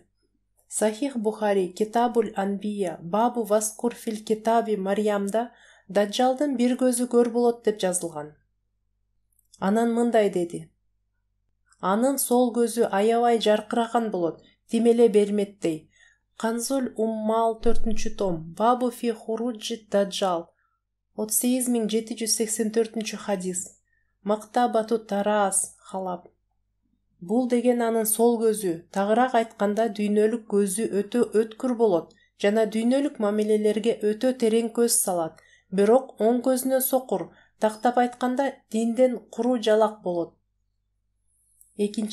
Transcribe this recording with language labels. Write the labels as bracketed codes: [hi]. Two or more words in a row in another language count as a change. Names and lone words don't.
[ky] Сахих Бухари Китабуль Анбия Бабу Васкур фил Китаби Марьямда даджалдын бир көзү көр болот деп жазылган. Анан мындай деди: Анын сол көзү аябай жаркыраган болот, тимеле берметтей. Канзуль Уммал 4-том Бабу фи хуруджи даджал 38784-хадис. Мактабату Тарас Халаб. Бул деген анын сол көзү, тагыраак айтканда дүйнөлүк көзү өтө өткүр болот жана дүйнөлүк мамилелерге өтө терең көз салат. Бирок оң көзүнө сокур, тактап айтканда динден куру жалак болот.